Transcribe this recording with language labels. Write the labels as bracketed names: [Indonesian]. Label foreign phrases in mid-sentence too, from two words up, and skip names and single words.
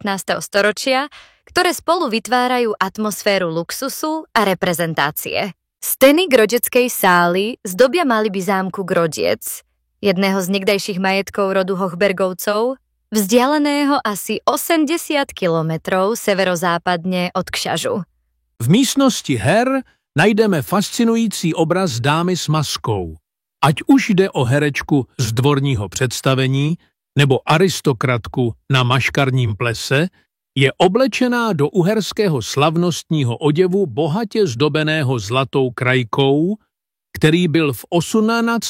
[Slovak] storočia, ktoré spolu vytvárajú atmosféru luxusu a reprezentácie. Steny Grodzieckej sály zdobia maliby zámku Grodziec, jedného z niekdajších majetkov rodu Hochbergovcov, vzdialeného asi 80 kilometrov severozápadne od Kšažu. [Czech] V místnosti her najdeme fascinující obraz dámy s maskou. Ať už jde o herečku z dvorního představení nebo aristokratku na maškarním plese, je oblečená do uherského slavnostního oděvu bohatě zdobeného zlatou krajkou, který byl v 18.